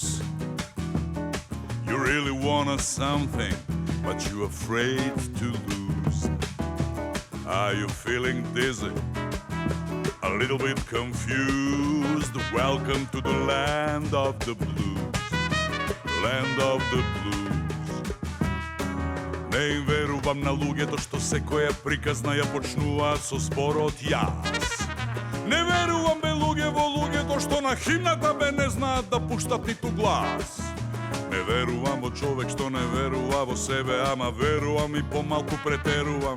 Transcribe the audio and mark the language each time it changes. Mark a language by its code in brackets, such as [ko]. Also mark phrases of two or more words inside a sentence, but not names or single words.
[en] You really want something, but you're afraid to lose. Are you feeling dizzy? A little bit confused? Welcome to the land of the blues. Land of the blues. [mk] Не им верувам на луѓето што секоја приказна ја почнува со зборот јас. Не верувам бе луѓе во луѓето што на химната бе не знаат да пуштат ниту глас. Не верувам во човек што не верува во себе, ама верувам и помалку претерувам.